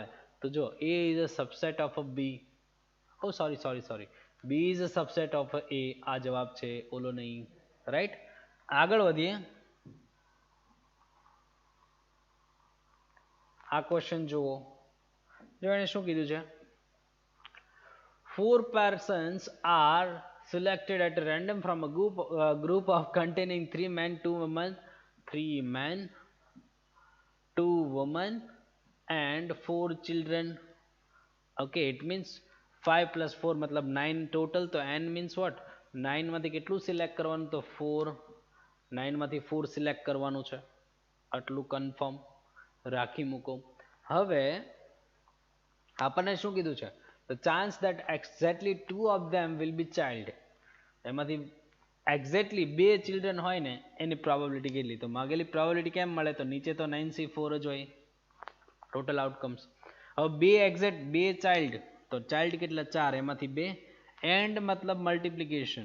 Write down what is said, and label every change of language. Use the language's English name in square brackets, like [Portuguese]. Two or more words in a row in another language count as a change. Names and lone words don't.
[Gujarati] તો જો [English] A is a subset of a B. Oh sorry B is a subset of A. [Gujarati] આ જવાબ છે, ઓલો નહીં. રાઈટ. આગળ વધીએ. આ ક્વેશ્ચન જુઓ. જો એને શું કીધું છે, [English] 4 persons are selected at random from a group of containing 3 men, 2 women, 2 women and 4 children. Okay, it means 5 plus 4 मतलब 9 total. તો n means what? [Gujarati] 9 માંથી કેટલું સિલેક્ટ કરવાનું? તો 4. 9 માંથી 4 સિલેક્ટ કરવાનું છે. આટલું કન્ફર્મ રાખી મૂકો. હવે આપણને શું કીધું છે? [English] The chance that exactly 2 of them will be child. [Gujarati] એમાંથી એક્ઝેક્ટલી 2 ચિલ્ડ્રન હોય ને એની પ્રોબેબિલિટી કેટલી? તો માગેલી પ્રોબેબિલિટી કેમ મળે? તો નીચે તો 9C4 જ હોય [English] total outcomes. [Gujarati] હવે 2 એક્ઝેક્ટ 2 ચાઇલ્ડ, તો ચાઇલ્ડ કેટલા? 4, એમાંથી 2 એન્ડ મતલબ મલ્ટિપ્લિકેશન.